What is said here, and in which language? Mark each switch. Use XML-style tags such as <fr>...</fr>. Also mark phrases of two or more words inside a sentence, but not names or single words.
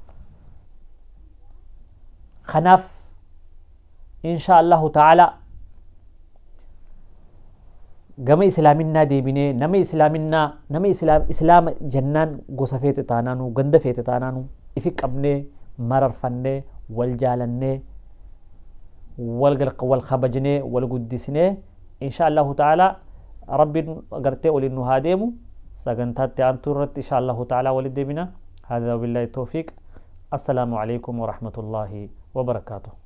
<om>Kanaaf</om> <ar>إن شاء الله تعالى</ar> <om>gama islaaminaa deebinee nama islaama jannaan gosa feete taanaanu ganda feete taanaanu ifi qabnee mararfannee wal jaalannee wal kabajnee wal guddisnee</om> <ar>إن شاء الله تعالى</ar> <om>rabbiin gartee waliin nu haa deemu sagantaatti aantuu irratti</om> <ar>إن شاء الله تعالى</ar> <om>waliin deebina.</om> <ar>هذا وبالله التوفيق. السلام عليكم ورحمة الله وبركاته.</ar>